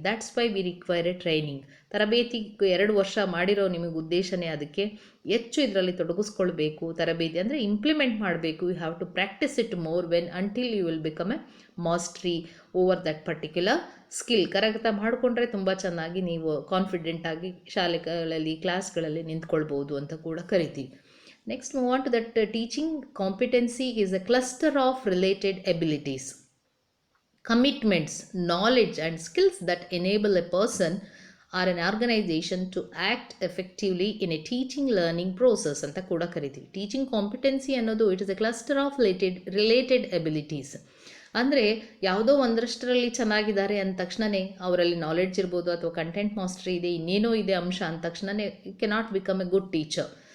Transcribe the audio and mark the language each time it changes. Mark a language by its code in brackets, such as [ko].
[en] That's why we require a training. [kn] ತರಬೇತಿ 2 ವರ್ಷ ಮಾಡಿರೋ ನಿಮಗೆ ಉದ್ದೇಶನೇ ಅದಕ್ಕೆ ಹೆಚ್ಚು ಇದರಲ್ಲಿ ತೊಡಗಿಸ್ಕೊಳ್ಬೇಕು. ತರಬೇತಿ ಅಂದರೆ ಇಂಪ್ಲಿಮೆಂಟ್ ಮಾಡಬೇಕು. [en] You have to practise it more when until you will become a mastery over that particular skill. [kn] ಕರಗತ ಮಾಡಿಕೊಂಡ್ರೆ ತುಂಬ ಚೆನ್ನಾಗಿ ನೀವು ಕಾನ್ಫಿಡೆಂಟಾಗಿ ಶಾಲೆಗಳಲ್ಲಿ, ಕ್ಲಾಸ್ಗಳಲ್ಲಿ ನಿಂತ್ಕೊಳ್ಬೋದು ಅಂತ ಕೂಡ ಕರಿತೀವಿ. [en] Next, move on to that teaching competency is a cluster of related abilities, commitments, knowledge and skills that enable a person or an organisation to act effectively in a teaching learning process [kn] ಅಂತ ಕೂಡ ಕರಿತೀವಿ. [en] teaching competency [kn] ಅನ್ನೋದು [en] It is a cluster of related abilities. [kn] ಅಂದರೆ ಯಾವುದೋ ಒಂದರಷ್ಟರಲ್ಲಿ ಚೆನ್ನಾಗಿದ್ದಾರೆ ಅಂದ ತಕ್ಷಣವೇ ಅವರಲ್ಲಿ ನಾಲೆಡ್ಜ್ ಇರ್ಬೋದು ಅಥವಾ ಕಂಟೆಂಟ್ ಮಾಸ್ಟರಿ ಇದೆ, ಇನ್ನೇನೋ ಇದೆ ಅಂಶ ಅಂದ ತಕ್ಷಣವೇ [en] You cannot become a good teacher.